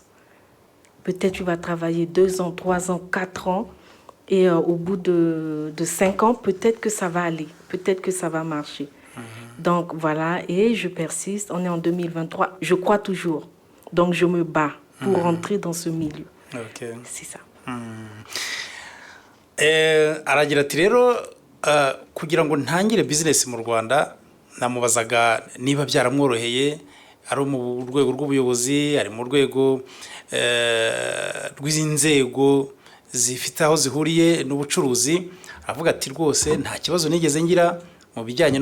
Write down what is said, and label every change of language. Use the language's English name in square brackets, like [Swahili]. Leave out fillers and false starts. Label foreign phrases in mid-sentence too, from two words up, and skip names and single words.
[French] Peut-être tu vas travailler 2 ans, 3 ans, 4 ans et au bout de 5 ans, peut-être que ça va aller, peut-être que ça va marcher. Donc voilà, et je persiste. On est en 2023, je crois toujours. Donc je me bats pour rentrer dans ce milieu. Okay. C'est ça. [Kinyarwanda] Aragira ati rero kugira ngo ntangire business mu Rwanda namubazaga niba byaramworoheye ari mu rwego rw'ubuyobozi ari mu rwego rw'inzego zifite aho zihuriye n'ubucuruzi avuga ati rwose nta kibazo nigeze ngira mu bijyanye